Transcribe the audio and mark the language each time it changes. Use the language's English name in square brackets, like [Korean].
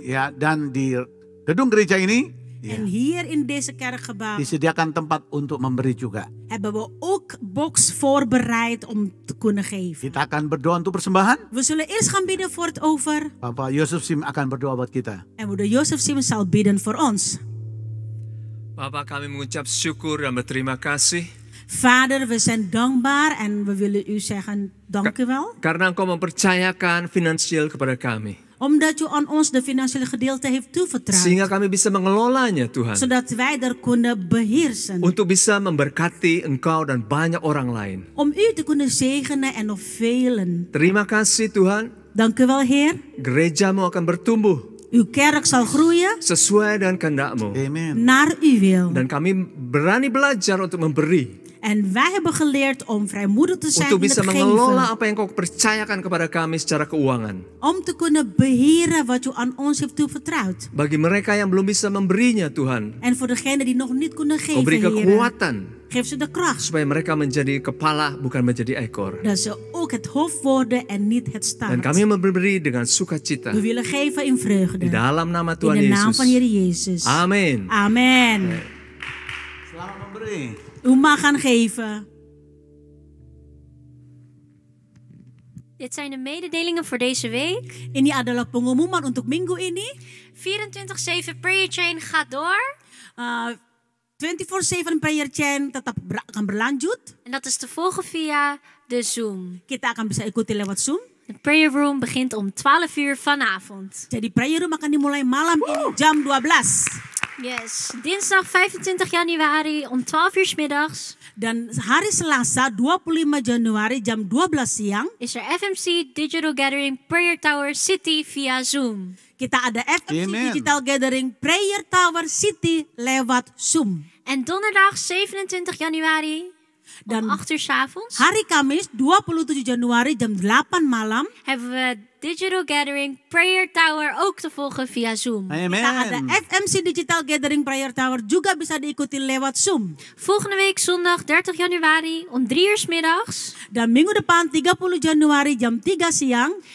[Indonesian] Ya, dan di gedung gereja ini [Dutch] Ya. En hier in deze kerkgebouw [Indonesian] Disediakan tempat untuk memberi juga. [Dutch] hebben we ook box voorbereid om te kunnen geven. [Indonesian] Kita akan berdoa untuk persembahan. [Dutch] We zullen eerst gaan bidden voor het over. [Indonesian] Bapak Yusuf Sim akan berdoa buat kita. [Dutch] En moeder Jozef Sim zal bidden voor ons. [Indonesian] Bapak, kami mengucap syukur dan berterima kasih [Dutch] Vader, we zijn dankbaar en we willen u zeggen dank u wel. [Indonesian] karena Engkau mempercayakan finansial kepada kami. [Dutch] Omdat u aan ons de financiële gedeelte heeft toevertrouwd. [Indonesian] Sehingga kami bisa mengelolanya, Tuhan. [Dutch] Zodat wij er kunnen beheersen. [Indonesian] Untuk bisa memberkati Engkau dan banyak orang lain. [Dutch] Om u te kunnen zegenen en nog velen. [Indonesian] Terima kasih, Tuhan. [Dutch] Dank u wel, Heer. [Indonesian] Gerejamu akan bertumbuh [Dutch] Uw kerk zal groeien [Indonesian] sesuai dengan kehendak-Mu. [Dutch] Amen. naar uw wil. [Indonesian] Dan kami berani belajar untuk memberi. [Dutch] En wij hebben geleerd om vrijmoedig te zijn [Indonesian] Untuk [Dutch] in [Indonesian] bisa [Dutch] het [Indonesian] mengelola [Dutch] geven. [Indonesian] apa yang Kau percayakan kepada kami secara keuangan. [Dutch] Om te kunnen beheren wat u aan ons heeft toevertrouwd. [Indonesian] Bagi mereka yang belum bisa memberinya, Tuhan, [Dutch] En voor degenen die nog niet kunnen [Indonesian] Kau beri [Dutch] geven, Heer, [Indonesian] kekuatan [Dutch] geef ze de kracht. [Indonesian] supaya mereka menjadi kepala bukan menjadi ekor. [Dutch] Dat ze ook het hoofd worden en niet het [Indonesian] Dan [Dutch] staart. [Indonesian] kami memberi dengan sukacita [Dutch] We willen geven in [Indonesian] di [Dutch] vreugde. [Indonesian] dalam nama [Dutch] In [Indonesian] Tuhan [Dutch] de naam [Indonesian] Yesus. [Dutch] van Heer Jezus. [Indonesian] Amin. [Dutch] Amen. [Indonesian] Selamat memberi. [Dutch] U mag gaan geven. Dit zijn de mededelingen voor deze week. [Indonesian] Ini adalah pengumuman untuk minggu ini. [Dutch] 24/7 Prayer Chain gaat door. [Indonesian] 24/7 prayer chain tetap akan berlanjut. [Dutch] En dat is te volgen via de Zoom. [Indonesian] Kita akan bisa ikuti lewat Zoom. [Dutch] De prayer room begint om 12 uur vanavond. [Indonesian] Jadi prayer room akan dimulai malam ini jam 12. [Dutch] Yes, dinsdag 25 januari om 12 uur 's middags [Indonesian] Dan hari Selasa 25 Januari jam 12 siang [Dutch] is er FMC Digital Gathering Prayer Tower City via Zoom. [Indonesian] kita ada FMC Amen. Digital Gathering Prayer Tower City lewat Zoom. [Dutch] En donderdag 27 januari [Indonesian] Dan [Dutch] om 8 uur 's avonds [Indonesian] hari Kamis 27 Januari jam 8 malam [Dutch] hebben we Digital Gathering Prayer Tower ook te volgen via Zoom. [Indonesian] kita ada Amen. FMC Digital Gathering Prayer Tower juga bisa diikuti lewat Zoom. [Dutch] Volgende week zondag 30 januari om 3 uur 's middags [Indonesian] Dan minggu depan 30 Januari jam 3 siang